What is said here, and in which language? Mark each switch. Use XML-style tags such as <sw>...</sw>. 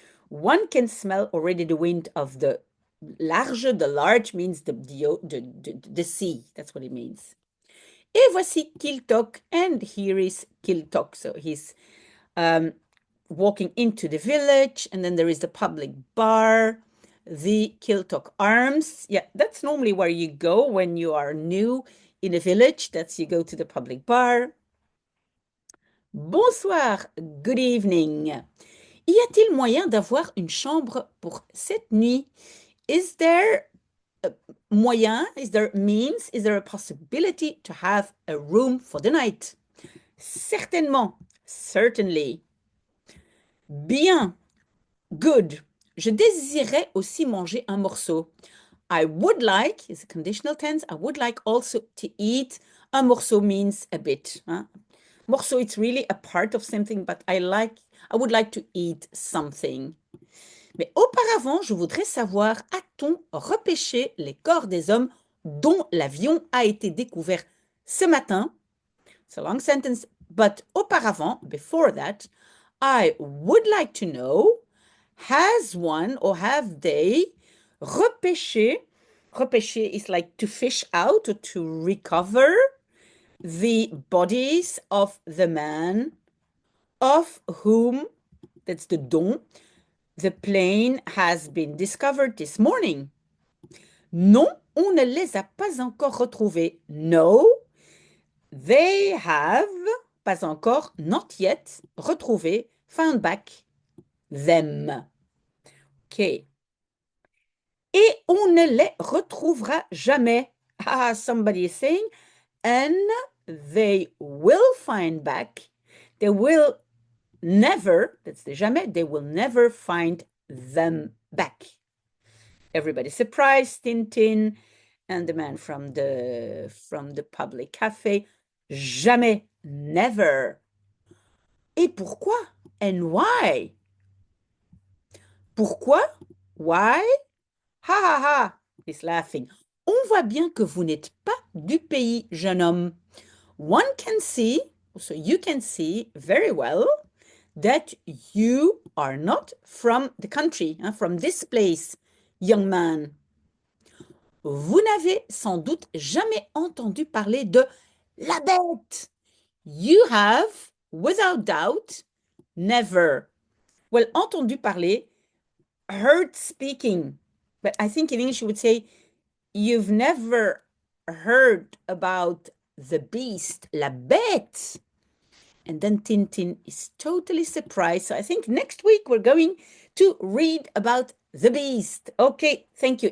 <en>One can smell already the wind of the large. The large means the sea. That's what it means. Et voici Kiltok, and here is Kiltok. So he's walking into the village, and then there is the public bar, the Kiltok Arms. Yeah, that's normally where you go when you are new in a village. That's you go to the public bar. Bonsoir, good evening.</en> <fr>Y a-t-il moyen d'avoir une chambre pour cette nuit?</fr> <en>Is there a moyen, is there means, is there a possibility to have a room for the night? Certainement, certainly. Bien, good.</en> <fr>Je désirais aussi manger un morceau.</fr> <en>I would like, is a conditional tense, I would like also to eat. Un morceau means a bit. Hein? Morceau, it's really a part of something, but I would like to eat something.</en> <fr>Mais auparavant, je voudrais savoir, a-t-on repêché les corps des hommes dont l'avion a été découvert ce matin?</fr> <en>It's a long sentence, but auparavant, before that, I would like to know, has one or have they repêché? Repêché is like to fish out or to recover the bodies of the man of whom, that's the dont, The plane has been discovered this morning.</en> <fr>Non, on ne les a pas encore retrouvés.</fr> <en>No, they have, pas encore, not yet, retrouvé, found back, them. OK.</en> <fr>Et on ne les retrouvera jamais.</fr> <en>Ah, somebody is saying, and they will find back. They will never, that's the jamais, they will never find them back. Everybody surprised, Tintin and the man from the public cafe. Jamais, never. Et pourquoi? And why? Pourquoi? Why? Ha ha ha! He's laughing.</en> <fr>On voit bien que vous n'êtes pas du pays, jeune homme.</fr> <en>One can see, so you can see very well that you are not from the country, from this place, young man.</en> <fr>Vous n'avez sans doute jamais entendu parler de la bête.</fr> <en>You have, without doubt, never. Well, entendu parler, heard speaking. But I think in English you would say, you've never heard about the beast, la bête. And then Tintin is totally surprised. So I think next week we're going to read about the beast. Okay, thank you.</en>